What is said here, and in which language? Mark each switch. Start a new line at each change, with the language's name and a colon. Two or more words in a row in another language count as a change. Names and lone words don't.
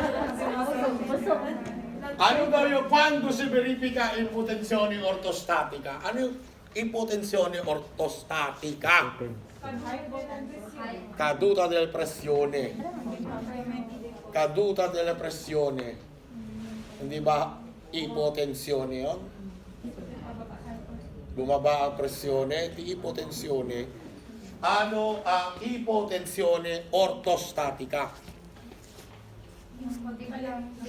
Filipino: Ano daw yung
Italian: quando si verifica impotensione ortostatica?
Filipino: Ano yung
Italian: impotensione ortostatica? Caduta della pressione. Caduta della pressione.
Filipino: Hindi ba ipotensione yun? Bumaba ang pressione, di ipotensione. Ano ang
Italian: ipotensione ortostatica?
Filipino: Biglang